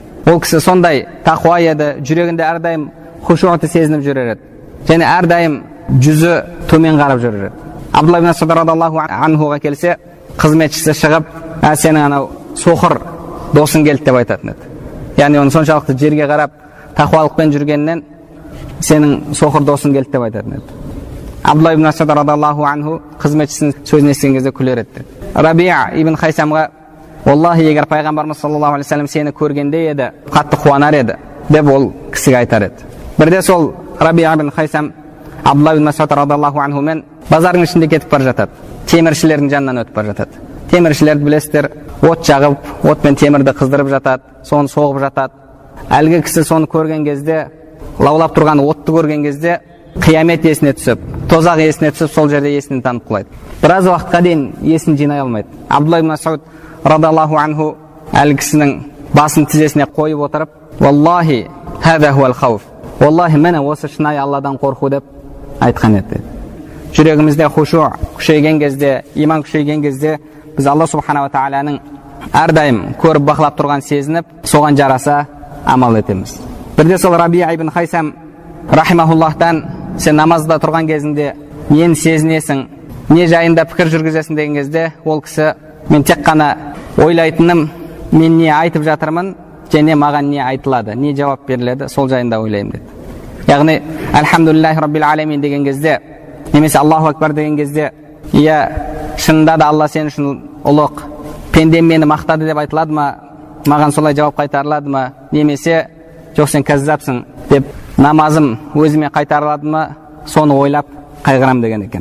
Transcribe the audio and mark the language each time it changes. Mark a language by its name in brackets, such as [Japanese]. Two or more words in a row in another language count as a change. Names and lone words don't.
[Kazakh] Ол кісі сондай тақуа еді, жүрегінде әрдайым хушуъты сезініп жүрер еді, және әрдайым жүзі төмен қарап жүрер еді. Абдулла ибн Мас'уд [Arabic] رضي الله عنه [Kazakh] келсе, қызметшісі шығып, сенің анау соқыр досың келді деп айтатын еді. Яғни оны соншалықты жерге қарап тақуалықпен жүргеннен сенің соқыр досың келді деп айтатын еді. Абдулла ибн Мас'уд [Arabic] رضي الله عنه [Kazakh] қызметшісінің сөзін естіген кезде күлер еді. Рабиа ибн Хайсамға: "Аллахи, егер пайғамбарымыз [Arabic] صلى الله عليه وسلم [Kazakh] сені көргенде еді, қатты қуанар еді", деп ол кісіге айтар еді. Бірде сол Рабиа ибн Хайсам Абдулла ибн Мас'уд [Arabic] رضي الله عنه [Kazakh] базардың ішінде кетіп бара жатады. Теміршілердің жанынан өтіп бара жатады. Теміршілерді білесіздер, от жағып, отпен темірді қыздырып жатады, соны соғып жатады. Әлгі кісі соны көрген кезде, лаулап тұрған отты көрген кезде, қиямет есіне түсіп, тозақ есіне түсіп, сол жерде есінен танып қалады. Біраз уақытқа дейін есін жинай алмайды. Абдулла ибн Мас'уд [Arabic] رضي الله عنه [Kazakh] әлгі кісінің басын тізесіне қойып отырып: [Arabic] "والله هذا هو الخوف والله, [Kazakh] міне осы шынайы Алладан қорқу", деп айтқан еді. Жүрегімізде хушу күшейген кезде, иман күшейген кезде, біз [Arabic] الله سبحانه وتعالى [Kazakh] әрдайым көріп бақылап тұрған сезініп, соған жараса амал етеміз. Бірде сол Рабиа ибн Хайсам рахимахуллахтан: "Сен намазда тұрған кезінде нені сезінесің, не жайында пікір жүргізесің?" деген кезде, ол кісі: "Мен тек қана ойлайтыным, мен не айтып жатырмын, және маған не айтылады, не жауап беріледі, сол жайында ойлаймын" деді. Яғни [Arabic] الحمد لله رب العالمين [Kazakh] деген кезде, немесе [Arabic] الله أكبر [Kazakh] деген кезде, иә, шынында да Алла сен үшін ұлық, пендем мені мақтады деп айтылады ма, маған солай жауап қайтарылады ма, немесе жоқ сен кәззапсың деп намазым өзіме қайтарылады ма, соны ойлап қайғырам деген екен.